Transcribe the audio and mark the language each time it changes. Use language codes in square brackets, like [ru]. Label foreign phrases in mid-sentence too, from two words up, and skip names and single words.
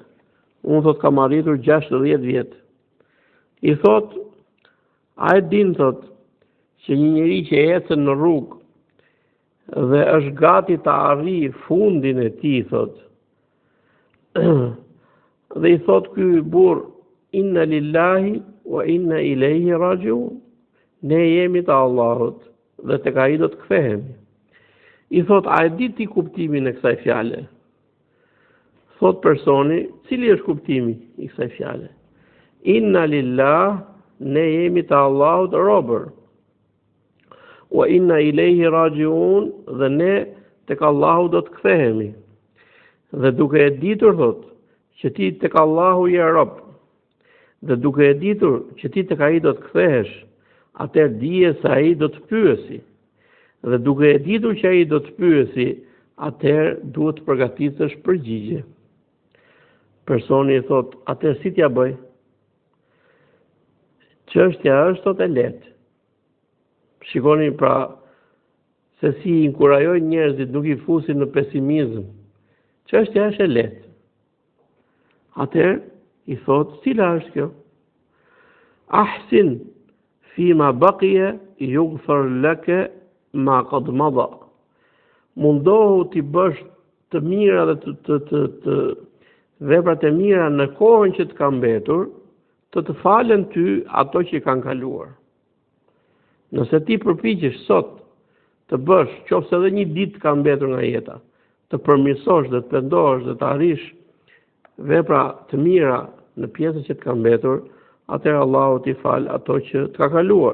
[sq] Unë thot kam arritur 60 vjet. I thot, a e din thot që një njeri që ecën në rrugë dhe është gati të arrijë fundin e tij, thot. Dhe i thot ky burr, [ar] إنا لله وإنا إليه راجعون. [sq] Ne jemi të Allahut dhe tek ai do të kthehemi. I thot, a e di ti kuptimin e kësaj fjale? Thot personi, cili është kuptimi i kësaj fjale? [ar] إنا لله, [sq] ne jemi të Allahut robër. [ar] وإنا إليه راجعون, [sq] dhe ne tek Allahu do të kthehemi. Dhe duke e ditur, thot, që ti tek Allahu je rob, dhe duke e ditur që ti tek ai do të kthehesh, atëherë dije se ai do të pyesi. Dhe duke e ditur që ai do të pyesi, atëherë duhet të përgatitesh përgjigje. Personi i thot, atëherë si t'ja bëj? Çështja është thot e lehtë. Shikoni pra se si inkurajojnë njerëzit, nuk i fusin në pesimizëm. Çështja është e lehtë. Atëherë i thot, cila është kjo? [ar] أحسن فيما بقي يغفر لك ما قد مضى. [sq] Mundohu t'i bësh të mira dhe të veprat e mira në kohën që të ka mbetur, të falen ty ato që kanë kaluar. Nëse ti përpiqesh sot të bësh, qofse edhe një ditë ka mbetur nga jeta, të përmirësosh dhe të pendohesh dhe të arrish vepra të mira në pjesën që të ka mbetur, atëherë Allahu t'i fal ato që të ka kaluar.